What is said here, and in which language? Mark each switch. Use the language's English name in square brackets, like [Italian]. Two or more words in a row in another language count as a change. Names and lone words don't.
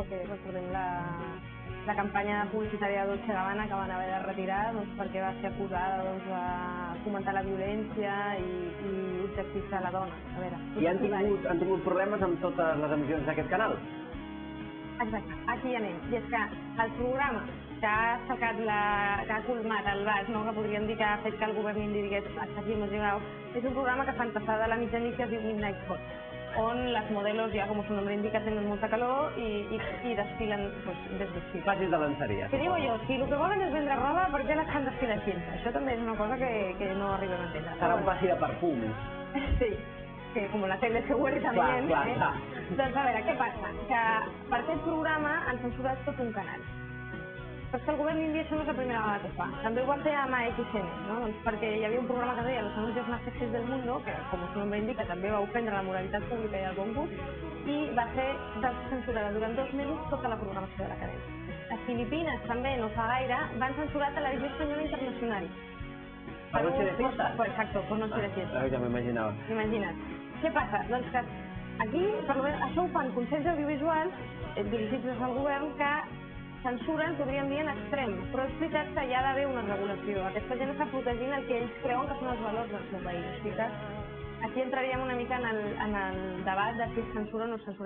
[Catalan] Perquè recordem la campanya publicitària de Dolce & Gabbana que van haver de retirar perquè va ser acusada de fomentar la violència i objectificar la dona. I han tingut problemes amb totes les emissions d'aquest canal? Exacte, aquí anem. I és que el programa que ha colmat el vas, que podríem dir que ha fet que el govern indi digués [Spanish] hasta aquí hemos llegado, [Catalan] és un programa que fan passada a la mitjanit que es diu Midnight Hot, on les modelos, ja com [Spanish] su nombre indica, [Catalan] tenen molta calor i desfilen desvestits. Fàcil de lenceria. Que digo jo, si el que volen és vendre roba, per què les fan desfilar així? Això també és una cosa que no arribem a entendre. Serà un passi de perfums. [Spanish] Sí. Que com la tele se huele también. [Catalan] Clar. Doncs a veure, què passa? Que per aquest programa han censurat tot un canal. Però és que el govern indi això no és la primera vegada que fa. També ho va fer amb AXN, no? Doncs perquè hi havia un programa que deia Los anuncios más sexys del mundo, que com el seu nom indica també va ofendre la moralitat pública i el bon gust, i va ser censurada durant 2 mesos tota la programació de la cadena. A Filipines també, no fa gaire, van censurar Televisió Espanyola Internacional. Per noche de fiesta? Exacto, per noche de fiesta. Ja m'imaginava. Imagina't. Què passa? Doncs que aquí, per això ho fan consells audiovisuals dirigits des del govern que censuren, podríem dir, en extrem, però és veritat que hi ha d'haver una regulació. Aquesta gent està protegint el que ells creuen que són els valors del seu país. O sigui que aquí entraríem una mica en el debat de si es censura o no es censura.